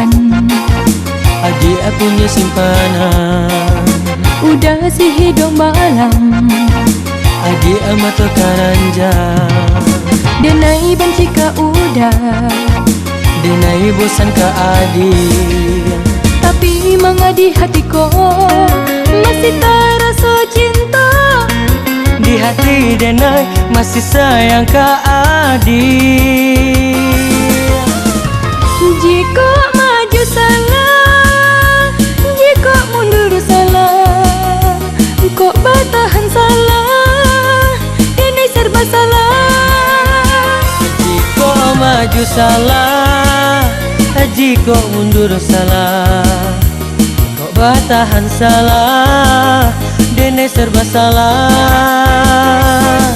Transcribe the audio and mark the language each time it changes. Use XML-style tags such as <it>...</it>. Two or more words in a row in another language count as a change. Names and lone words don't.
<id>adik punya simpanan. udah si hidung malam, adik mata keranjang.</id> <min>denai benci ke udah, denai bosan ke adik.</min> <id>tapi mengadi hatiku masih terasa cinta.</id> <min>Di hati denai masih sayang ke adik.</min> <id>Jika maju salah, jika mundur salah, kok bertahan salah, ini serba salah. Jika maju salah, jika mundur salah, kok bertahan salah, ini serba salah.</id>